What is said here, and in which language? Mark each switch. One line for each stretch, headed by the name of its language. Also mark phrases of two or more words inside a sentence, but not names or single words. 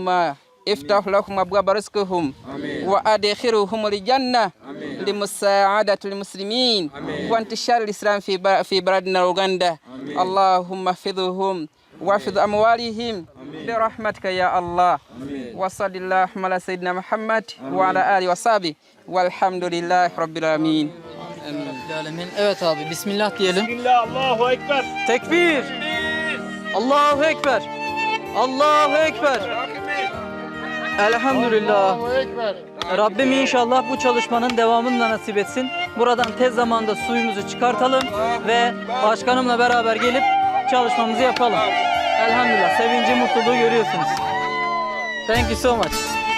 Arabic: افتح لهم أبواب رزقهم وأدخلهم الجنة لمساعدة المسلمين وانتشار الإسلام في بلدنا أوغندا اللهم احفظهم واحفظ أموالهم برحمتك يا الله وصل اللهم على سيدنا محمد وعلى آله وصحبه والحمد لله رب العالمين. Alemin.
Turkish: Evet abi bismillah diyelim.
Arabic: بسم الله، الله أكبر. تكبير. الله أكبر. الله أكبر.
Turkish: Elhamdülillah. Rabbim inşallah bu çalışmanın devamını da nasip etsin. Buradan tez zamanda suyumuzu çıkartalım ve başkanımla beraber gelip çalışmamızı yapalım. Elhamdülillah. Sevinci, mutluluğu görüyorsunuz.
English: Thank you so much.